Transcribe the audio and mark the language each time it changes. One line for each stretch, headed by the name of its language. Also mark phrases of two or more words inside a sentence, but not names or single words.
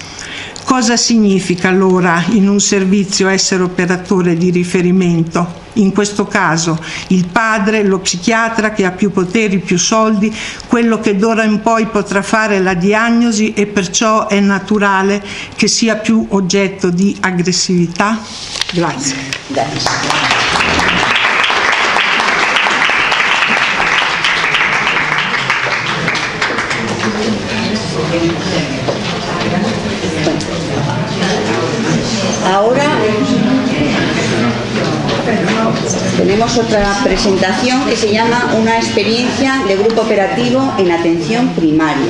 Italian: Cosa significa allora in un servizio essere operatore di riferimento? In questo caso il padre, lo psichiatra che ha più poteri, più soldi, quello che d'ora in poi potrà fare la diagnosi e perciò è naturale che sia più oggetto di aggressività? Grazie.
Spanish: Ahora tenemos otra presentación que se llama Una experiencia de grupo operativo en atención primaria.